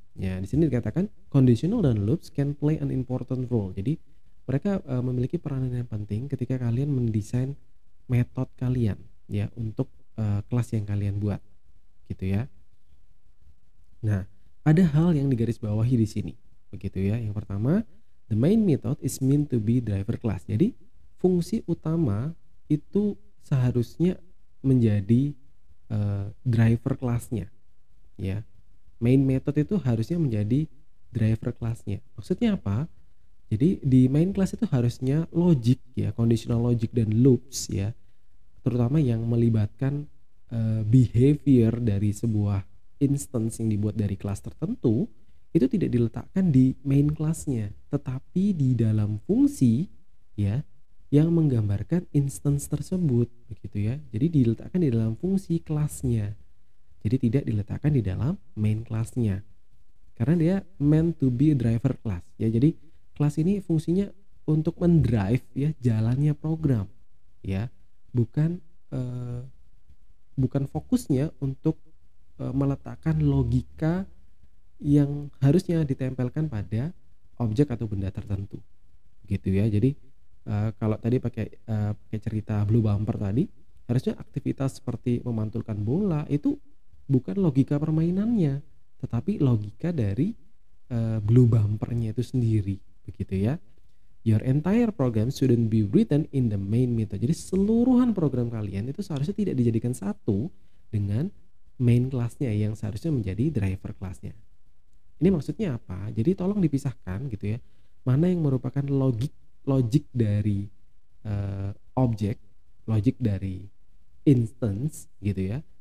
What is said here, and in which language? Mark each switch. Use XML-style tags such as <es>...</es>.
<id>Ya, di sini dikatakan</id> <en>conditional dan loops can play an important role.</en> <id>Jadi mereka memiliki peranan yang penting ketika kalian mendesain metode kalian ya untuk kelas yang kalian buat gitu ya. Nah, ada hal yang digarisbawahi di sini begitu ya. Yang pertama,</id> <en>the main method is meant to be driver class.</en> <id>Jadi fungsi utama itu seharusnya menjadi driver kelasnya ya. Main method itu harusnya menjadi driver kelasnya. Maksudnya apa? Jadi di main class itu harusnya logic ya, conditional logic dan loops ya, terutama yang melibatkan behavior dari sebuah instance yang dibuat dari kelas tertentu, itu tidak diletakkan di main kelasnya, tetapi di dalam fungsi ya yang menggambarkan instance tersebut begitu ya. Jadi diletakkan di dalam fungsi kelasnya. Jadi tidak diletakkan di dalam main kelasnya. Karena dia</id> <en>meant to be a driver class</en> <id>ya. Jadi kelas ini fungsinya untuk mendrive ya jalannya program ya. Bukan eh, bukan fokusnya untuk meletakkan logika yang harusnya ditempelkan pada objek atau benda tertentu gitu ya. Jadi kalau tadi pakai cerita blue bumper tadi, harusnya aktivitas seperti memantulkan bola itu bukan logika permainannya, tetapi logika dari blue bumpernya itu sendiri begitu ya.</id> <en>Your entire program shouldn't be written in the main method.</en> <id>Jadi seluruhan program kalian itu seharusnya tidak dijadikan satu dengan main kelasnya yang seharusnya menjadi driver kelasnya. Ini maksudnya apa? Jadi tolong dipisahkan gitu ya. Mana yang merupakan logik dari objek, logik dari instance gitu ya.</id>